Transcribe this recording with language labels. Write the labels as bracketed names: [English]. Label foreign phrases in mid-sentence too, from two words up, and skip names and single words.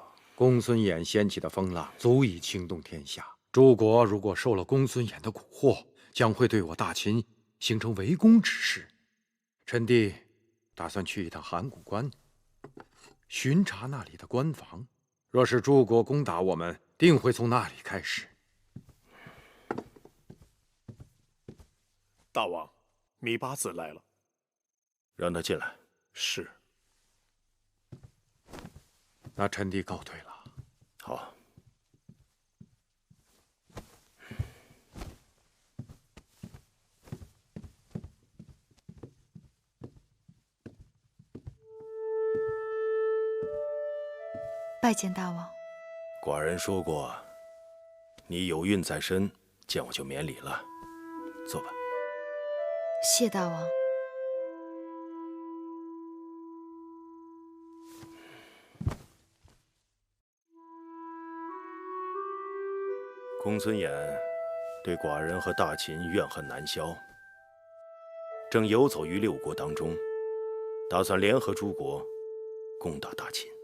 [Chinese] 公孫衍掀起的風浪足以驚動天下，諸國如果受了公孫衍的蠱惑，將會對我大秦形成圍攻之勢。臣弟打算去一趟函谷關，巡查那裡的關防。若是諸國攻打我們，定會從那裡開始。大王，芈八子來了。讓他进來。是。那臣弟告退了。好。拜见大王。寡人说过，你有孕在身，见我就免禮了。坐吧。謝大王。公孫衍對寡人和大秦怨恨難消，正游走於六國當中，打算聯合諸國攻打大秦。